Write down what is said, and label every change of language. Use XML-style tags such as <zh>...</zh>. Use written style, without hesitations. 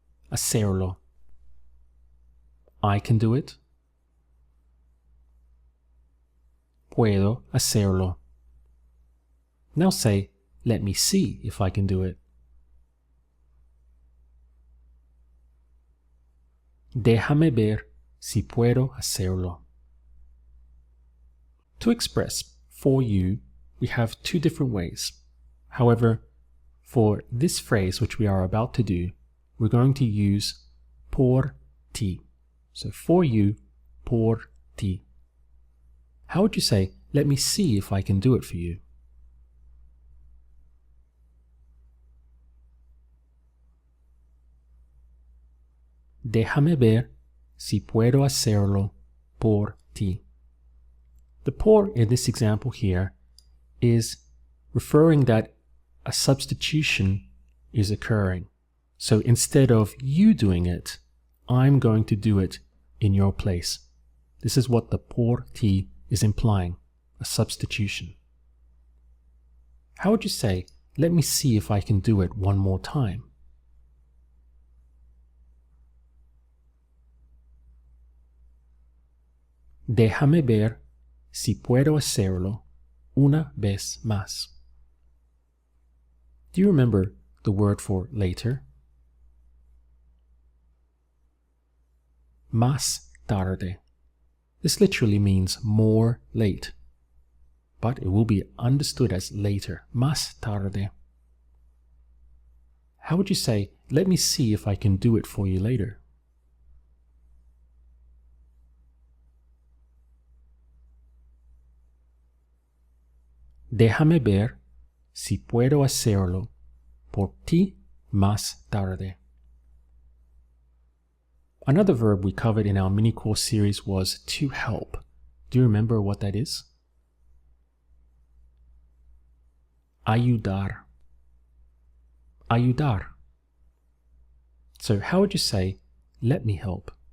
<en>Hacerlo. I can do it.</en> <es>Puedo hacerlo.</es> <en>Now say, let me see if I can do it.</en> <es>Déjame ver si puedo hacerlo.</es> <en>To express for you, we have two different ways. However, for this phrase which we are about to do, we're going to use por ti. So for you, por ti. How would you say, let me see if I can do it for you?</en> <es>Déjame ver si puedo hacerlo por ti.</es> <en>The por in this example here is referring that a substitution is occurring. So instead of you doing it, I'm going to do it in your place. This is what the por ti is implying, a substitution. How would you say, let me see if I can do it one more time?</en> <es>Déjame ver si puedo hacerlo una vez más.</es> <en>Do you remember the word for later? Más tarde. This literally means more late, but it will be understood as later. Más tarde. How would you say, let me see if I can do it for you later?</en> <es>Déjame ver si puedo hacerlo por ti más tarde.</es> <en>Another verb we covered in our mini course series was to help. Do you remember what that is? Ayudar. Ayudar. So how would you say, let me help?</en>